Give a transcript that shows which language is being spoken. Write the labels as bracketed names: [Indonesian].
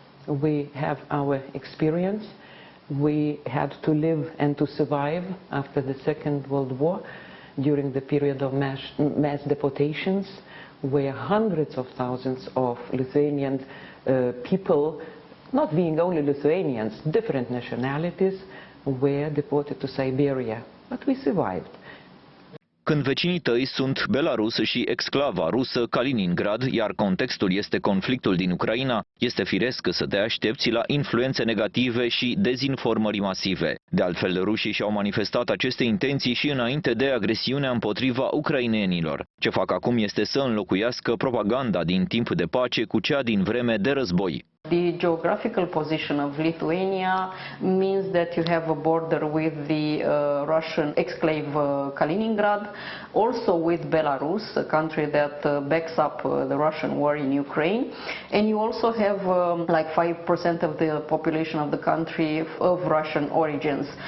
[English] We have our experience. We had to live and to survive after the Second World War during the period of mass deportations, where hundreds of thousands of Lithuanian people, not being only Lithuanians, different nationalities, were deported to Siberia. But we survived. [Romanian] Când vecinii tăi sunt Belarus și exclava rusă Kaliningrad, iar contextul este conflictul din Ucraina, este firesc să te aștepți la influențe negative și dezinformări masive. De altfel, rușii și-au manifestat aceste intenții și înainte de agresiunea împotriva ucrainenilor. Ce fac acum este să înlocuiască propaganda din timp de pace cu cea din vreme de război. [English] The geographical position of Lithuania means that you have a border with the Russian exclave Kaliningrad, also with Belarus, a country that backs up the Russian war in Ukraine, and you also have like 5% of the population of the country of Russian origins.